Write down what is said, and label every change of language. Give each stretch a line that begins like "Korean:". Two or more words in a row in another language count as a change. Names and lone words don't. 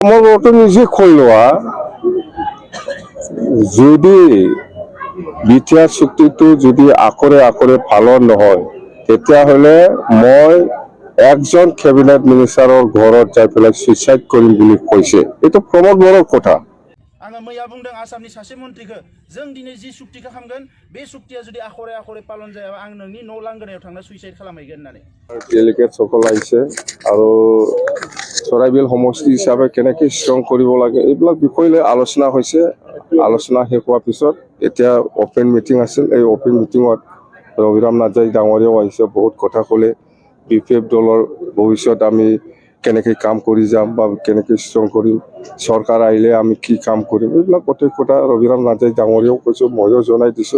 Assamese: আমার ওটা নিজে খোলোয়া যদি বিটিআর চুক্তিটো যদি আকরে আকরে পালন নহয় তেতিয়াহ'লে মই একজন
English: cabinet minister
Assamese: ঘৰত যাই পেলাই সুইচাইড কৰিম বুলি কৈছে। এইটো প্ৰমোদ বড়োৰ কথা।
Bodo: आङो मैया बुंदों आसामनि सासे मन्थ्रिखौ जों दिनै जि सुक्तिखौ खालामगोन बे सुक्तिया जुदि आखरे आखरे पालन जायाबा आं नोंनि न' लांगोनायाव थांना सुइसाइड खालामहैगोन होननानै
Assamese: ডেলিগেটসকল আহিছে আৰু চৰাইবিল সমষ্টি হিচাপে কেনেকৈ ষ্ট্ৰং কৰিব লাগে এইবিলাক বিষয় লৈ আলোচনা হৈছে। আলোচনা শেষ হোৱাৰ পিছত এতিয়া
English: open meeting
Assamese: আছিল। এই
English: open meeting
Assamese: ৰবিৰাম নাৰ্জাৰী ডাঙৰীয়াও আহিছে, বহুত কথা ক'লে। BPF দলৰ ভৱিষ্যত আমি কেনেকৈ কাম কৰি যাম বা কেনেকৈ ষ্ট্ৰং কৰিম, চৰকাৰ আহিলে আমি কি কাম কৰিম, এইবিলাক গোটেই কথা ৰবিৰাম নাৰ্জাৰী ডাঙৰীয়াও কৈছোঁ, ময়ো জনাই দিছোঁ।